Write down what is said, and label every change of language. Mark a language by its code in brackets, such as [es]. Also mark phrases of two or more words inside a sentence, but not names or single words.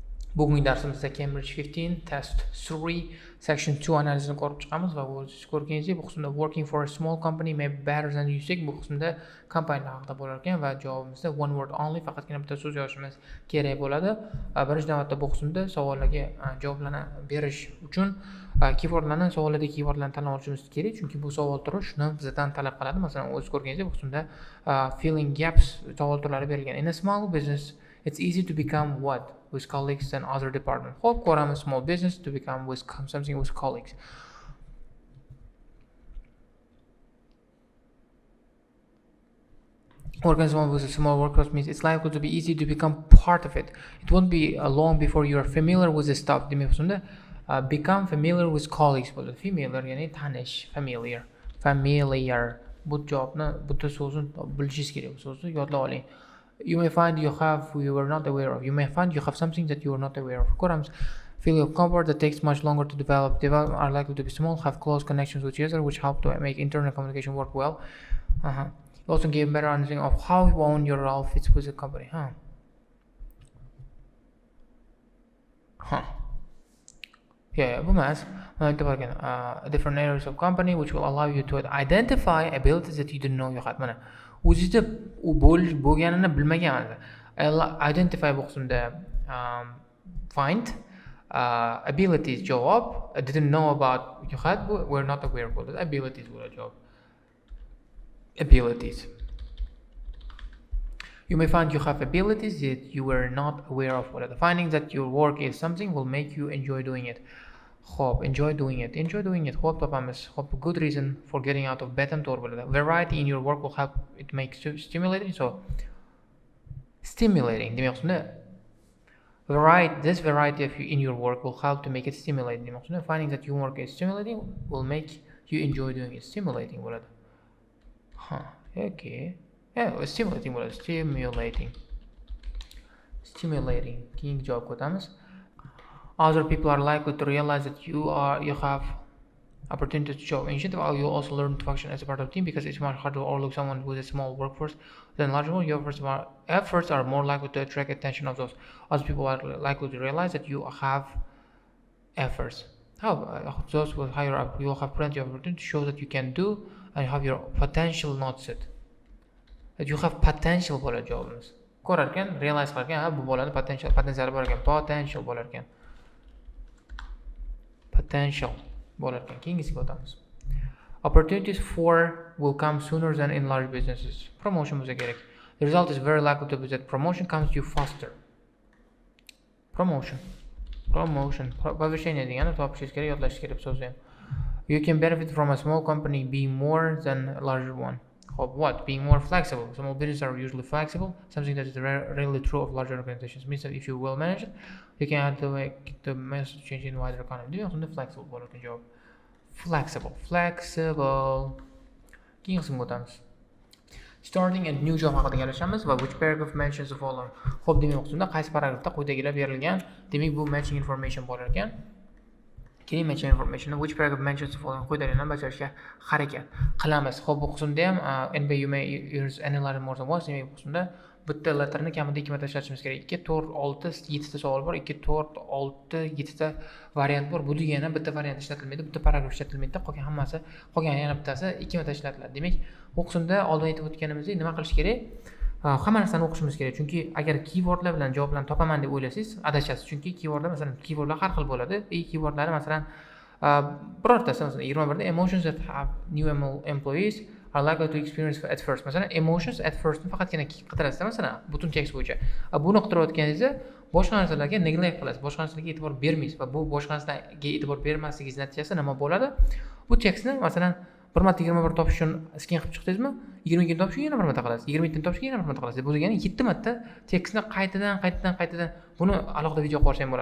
[uz] Bugungi darsimizda Cambridge 15 test 3 section 2 analizini ko'rib chiqamiz va siz ko'rganingizdek bu qismda [en] working for a small company may be better than you think [uz] bu qismda kompaniyalar haqida bo'lar ekan va javobimizda [en] one word only [uz] faqatgina bitta so'z yozishimiz kerak bo'ladi. Birinchi navbatda bu qismda savollarga javoblarni berish uchun keywordlarni savollardagi keywordlarni tanlab olishimiz kerak, chunki bu savol turi shuni bizdan talab qiladi. Masalan, o'z ko'rganingizdek bu qismda [en] filling gaps [uz] savol turlari berilgan. [en] In a small business it's easy to become what with colleagues and other departments. [uz] Hope ko'ramiz [en] small business to become with something with colleagues. Working with a small workforce means it's likely to be easy to become part of it. It won't be long before you are familiar with the stuff. [uz] Demak, bunda [en] become familiar with colleagues [uz] bo'ladi. Familiar ya'ni tanish, familiar. Bu javobni bitta so'zni bilishingiz kerak. Bu so'zni yodlab oling. [en] You may find you were not aware of. You may find you have something that you were not aware of. [uz] Ko'ramiz. [en] Feeling of comfort that takes much longer to develop. Development are likely to be small, have close connections with each other, which help to make internal communication work well. You also gain better understanding of how your role fits with the company. Yeah, [uz] bu emas. [en] Different areas of company which will allow you to identify abilities that you didn't know you had. [uz] Mana o'zingizda u bo'lganini bilmagansiz. [en] Identify [uz] bu qismda [en] find, abilities javob, didn't know about you had, were not aware bo'ladi. [uz] Abilities bo'ladi javob. Abilities. [en] You may find you have abilities that you were not aware of. Finding that your work is something will make you enjoy doing it. Enjoy doing it. [uz] Hope topamiz. [en] Good reason for getting out of bed [uz] ham to'g'ri bo'ladi. [en] Variety in your work will help it make stimulating. So stimulating [uz] demak shunda [en] this variety in your work will help to make it stimulating. [uz] Demak shunda [en] finding that your work is stimulating will make you enjoy doing it. [uz] Stimulating bo'ladi. [en] Okay. Yeah, [uz] stimulating bo'ladi. Stimulating. Keyingi javobga o'tamiz. [en] Other people are likely to realize that you have opportunity to show initiative. You also learn to function as a part of a team because it's much harder to overlook someone with a small workforce than larger one. Your efforts are more likely to attract attention of those. Other people are likely to realize that you have efforts. Those with higher up, you will have plenty of opportunity to show that you can do and have your potential not set. That you have potential [uz] bo'ladi javobimiz. Ko'rar ekan, realize qilar ekan, bu bo'ladi potensial bor ekan, potential bo'lar ekan. Potential bo'lar ekan. Keyingisiga o'tamiz. [en] Opportunities will come sooner than in large businesses. [uz] Promotion bo'lsa kerak. [en] The result is very likely to be that promotion comes to you faster. [uz] Promotion. Повышение degani topishingiz kerak, yodlashingiz kerak so'zni ham. [en] You can benefit from a small company being more than a larger one. What? Being more flexible. Small businesses are usually flexible, something that is rarely true of larger organizations. Means that if you will manage it, you can have to make the massive change in wider economy. [uz] Demak, unda flexible bo'lar ekan javob. Flexible. Keyingi qismga o'tamiz. [en] Starting and new job [uz] haqida gaplashamiz va [en] which paragraph mentions the following. [uz] Xo'p, demak, unda qaysi paragrafda quyidagilar berilgan? Demak, bu [en] matching information [uz] bo'lar ekan. Keling, [en] matching information which paragraph mentions the following [uz] quyidagilarni bajarishga harakat qilamiz. Xo'p, bu qismda ham [en] NB you may use any letter more than once. [uz] Demak, bu qismda bitta letterni kamida 2 marta ishlatishimiz kerak. 2, 4, 6, 7 ta savol bor. 2, 4, 6, 7 ta variant bor. Bu degani bitta variant ishlatilmaydi, bitta paragraf ishlatilmaydi. Qolgan yana bittasi 2 marta ishlatiladi. Demak, bu qismda oldin aytib o'tganimizdek nima qilish kerak? Hamma narsani o'qishimiz kerak. Chunki agar keywordlar bilan javoblarni topaman deb o'ylasangiz, adashasiz. Chunki keywordlar har xil bo'ladi. Keywordlari masalan birortasi masalan 21 da [en] emotions that have new employees are likely to experience at first. [uz] Masalan, [en] emotions at first [uz] ni faqatgina qidirasiz masalan butun tekst bo'yicha. Buni qidirayotganingizda boshqa narsalarga neglect qilasiz, boshqa narsalarga e'tibor bermaysiz va bu boshqa narsalarga e'tibor bermasligingiz natijasida nima bo'ladi? Bu tekstni masalan 1 marta 21 topish uchun sken qilib chiqdingizmi? 22 topish uchun yana 1 marta qilasiz. 22 topish uchun yana 1 marta qilasiz. Bu degani 7 marta tekstni qaytadan buni alohida video qilsam bo'ladi.